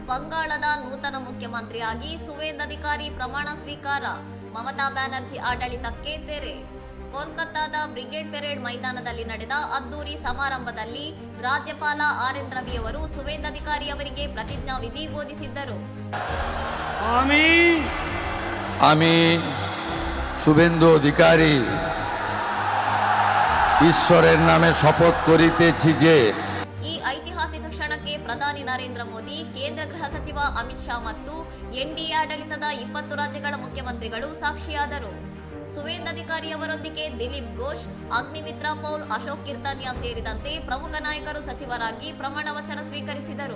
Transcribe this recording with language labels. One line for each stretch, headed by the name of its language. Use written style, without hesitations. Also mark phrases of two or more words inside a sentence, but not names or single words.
Kannada: ಬಂಗಾಳದ ನೂತನ ಮುಖ್ಯಮಂತ್ರಿಯಾಗಿ ಸುವೇಂದು ಅಧಿಕಾರಿ ಪ್ರಮಾಣ ಸ್ವೀಕಾರ. ಮಮತಾ ಬ್ಯಾನರ್ಜಿ ಆಡಳಿತಕ್ಕೆ ತೆರೆ. ಕೋಲ್ಕತ್ತಾದ ಬ್ರಿಗೇಡ್ ಪೆರೇಡ್ ಮೈದಾನದಲ್ಲಿ ನಡೆದ ಅದ್ದೂರಿ ಸಮಾರಂಭದಲ್ಲಿ ರಾಜ್ಯಪಾಲ RN ರವಿ ಅವರು ಸುವೇಂದು ಅಧಿಕಾರಿ ಅವರಿಗೆ ಪ್ರತಿಜ್ಞಾ ವಿಧಿ ಬೋಧಿಸಿದ್ದರು.
Bangla: আমি শুভেন্দু অধিকারী ঈশ্বরের নামে শপথ করিতেছি যে
Kannada: ಈ ಐತಿಹಾಸಿಕ ಕ್ಷಣಕ್ಕೆ ಪ್ರಧಾನಿ ನರೇಂದ್ರ ಮೋದಿ, ಕೇಂದ್ರ ಗೃಹ ಸಚಿವ ಅಮಿತ್ ಶಾ ಮತ್ತು NDA ಆಡಳಿತದ 20 ರಾಜ್ಯಗಳ ಮುಖ್ಯಮಂತ್ರಿಗಳು ಸಾಕ್ಷಿಯಾದರು. ಸುವೇಂದು ಅಧಿಕಾರಿ ಅವರೊಂದಿಗೆ ದಿಲೀಪ್ ಘೋಷ್, ಅಗ್ನಿಮಿತ್ರ ಪೌಲ್, ಅಶೋಕ್ ಕಿರ್ತನ್ಯಾ ಸೇರಿದಂತೆ ಪ್ರಮುಖ ನಾಯಕರು ಸಚಿವರಾಗಿ ಪ್ರಮಾಣ ವಚನ ಸ್ವೀಕರಿಸಿದರು.